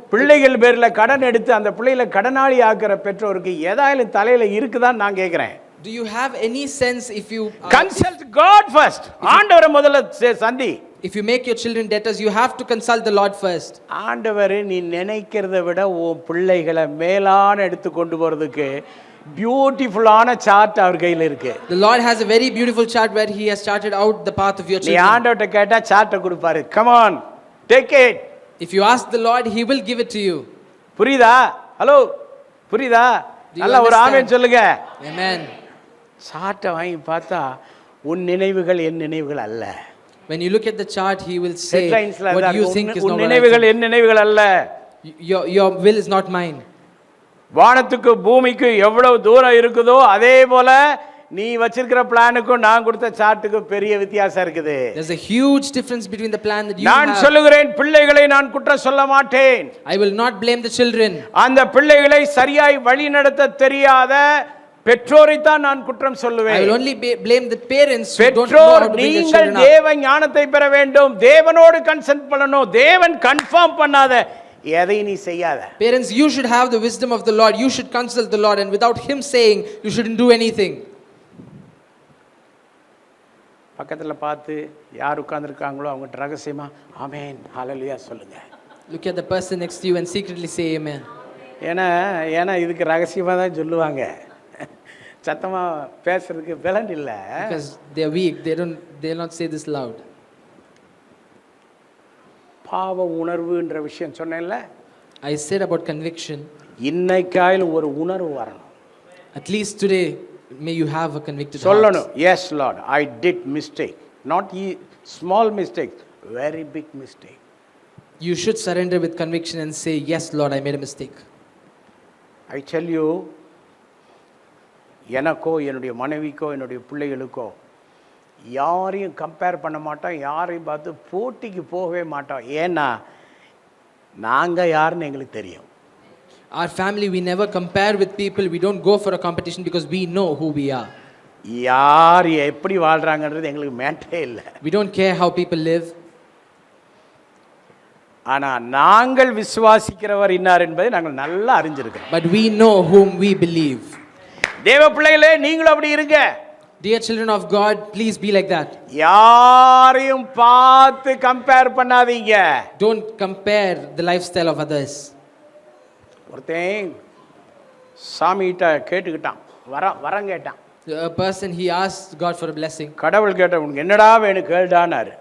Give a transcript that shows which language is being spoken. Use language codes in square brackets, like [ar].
[ta] பிள்ளைகள் பேர்ல கடன் எடுத்து அந்த பிள்ளைகளை கடனாளி ஆக்குற பெற்றோருக்கு ஏதாயிலும் தலையில இருக்குதான் நான் கேக்குறேன். [en] Do you have any sense if you consult God first? [ta] ஆண்டவரை முதல்ல சந்தி. [en] If you make your children debtors, you have to consult the Lord first. [ta] ஆண்டவர் நீ நினைக்கிறதை விட உன் பிள்ளைகளை மேலான எடுத்து கொண்டு போறதுக்கு பியூட்டிஃபுல்லான சார்ட் அவர் கையில் இருக்கு. [en] The Lord has a very beautiful chart where he has charted out the path of your children. [ta] நீ ஆண்டவர்ட்ட கேட்டா சார்ட்டை கொடுப்பாரு. [en] Come on, take it. If you ask the Lord, he will give it to you. [ta] புரியுதா? Hello, புரியுதா? நல்ல ஒரு ஆமென் சொல்லுங்க. [en] Amen. [ta] சார்ட்டை வாங்கி பார்த்தா உன் நினைவுகள் என் நினைவுகள் அல்ல. [en] When you look at the chart, he will say what you think is not [ta] உன் நினைவுகள் என் நினைவுகள் அல்ல. [en] Your will is not mine. [ta] வானத்துக்கு பூமிக்கு எவ்வளவு தூரம் இருக்குதோ அதே போல நீ வச்சிருக்கிற பிளானுக்கும் நான் கொடுத்த சார்ட்டுக்கும் பெரிய வித்தியாசம் இருக்குது. [en] There's a huge difference between the plan that you have. [ta] நான் சொல்லுகிறேன், பிள்ளைகளை நான் குற்றம் சொல்ல மாட்டேன். [en] I will not blame the children. [ta] அந்த பிள்ளைகளை சரியாய் வழி நடத்த தெரியாத பெற்றோரை தான் நான் குற்றம் சொல்லுவேன். [en] I will only blame the parents who don't know how to bring their children up. [ta] தேவ ஞானத்தை பெற வேண்டும், தேவனோடு கன்சல்ட் பண்ணணும். தேவன் கன்ஃபார்ம் பண்ணாத எதை நீ செய்யாத. [en] Parents, you should have the wisdom of the Lord. You should consult the Lord, and without him saying, you shouldn't do anything. [ta] பக்கத்துல பார்த்து யார் உட்கார்ந்திருக்காங்களோ அவங்க ரகசியமா ஆமென் ஹalleluya சொல்லுங்க. [en] Look at the person next to you and secretly say amen. [ta] ஏன்னா இதுக்கு ரகசியமாக தான் சொல்லுவாங்க, சத்தமாக பேசுறதுக்கு பலன் இல்லை. [en] Because they are weak, they'll not say this loud. [ta] பாவ உணர்வுன்ற விஷயம் சொன்னேன்ல, [en] I said about conviction. [ta] இன்னைக்காயில் ஒரு உணர்வு வரணும். [en] At least today, may you have a convicted [ta] சொல்லணும், [en] heart. Yes lord, I did mistake, not small mistake, very big mistake. You should surrender with conviction and say, yes, Lord, I made a mistake. I tell you, [ta] எனக்கோ என்னுடைய மனைவிக்கோ என்னுடைய பிள்ளைகளுக்கோ யாரையும் compare பண்ண மாட்டோம், யாரையும் பார்த்து போட்டிக்கு போகவே மாட்டோம். ஏன்னா நாங்கள் யாருன்னு எங்களுக்கு தெரியும். [en] Our family, we never compare with people. We don't go for a competition because we know who we are. [ta] யார் எப்படி வாழ்கிறாங்கன்றது எங்களுக்கு மேட்டரே இல்லை. [en] We don't care how people live. [ta] ஆனால் நாங்கள் விசுவாசிக்கிறவர் இன்னார் என்பதை நாங்கள் நல்லா அறிஞ்சிருக்கோம். [en] But we know whom we believe. [ta] தேவ பிள்ளைகளே, நீங்களும் அப்படி இருங்க. [en] Dear children of God, please be like that. [ta] யாரையும் பார்த்து கம்பேர் பண்ணாதீங்க. [en] Don't compare the lifestyle of others. [ta] ஒருத்தன் சாமிகிட்ட கேட்டுக்கிட்டான், வரம் கேட்டான். [en] A person, he asked God for a blessing. [ta] கடவுள் கேட்ட, உனக்கு என்னடா வேணும் கேளுடானாரு.